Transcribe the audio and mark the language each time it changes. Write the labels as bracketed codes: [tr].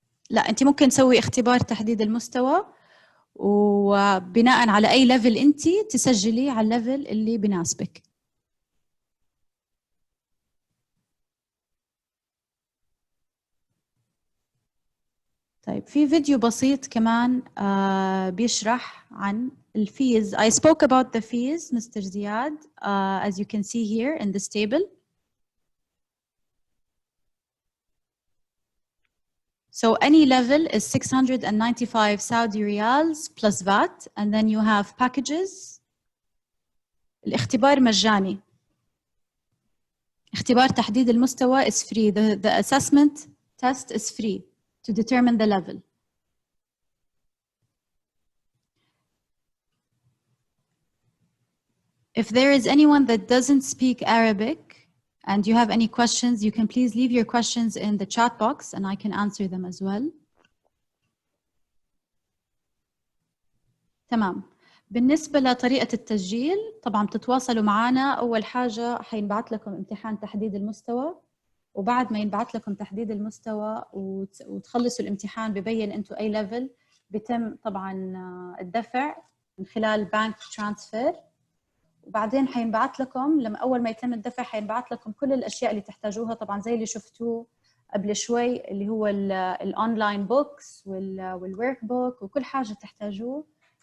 [ar] لا، أنت ممكن تسوي اختبار تحديد المستوى، وبناء على أي ليفل أنت تسجلي على الليفل اللي بناسبك. طيب في فيديو بسيط كمان بيشرح عن الفيز. [en] I spoke about the fees, Mr. Ziad, as you can see here in this table. So any level is 695 Saudi riyals plus VAT, and then you have packages [ar] الاختبار مجاني. اختبار تحديد المستوى [en] is free. The assessment test is free to determine the level. If there is anyone that doesn't speak Arabic and you have any questions, you can please leave your questions in the chat box and I can answer them as well. [ar] تمام. بالنسبة لطريقة التسجيل طبعا بتتواصلوا معنا. أول حاجة حينبعث لكم امتحان تحديد المستوى، وبعد ما ينبعث لكم تحديد المستوى وتخلصوا الامتحان ببين أنتوا أي ليفل، بيتم طبعا الدفع من خلال بانك ترانسفير، وبعدين حينبعث لكم لما أول ما يتم الدفع حينبعث لكم كل الأشياء اللي تحتاجوها، طبعا زي اللي شفتوه قبل شوي اللي هو الأونلاين بوكس والورك بوك وكل حاجة تحتاجوه.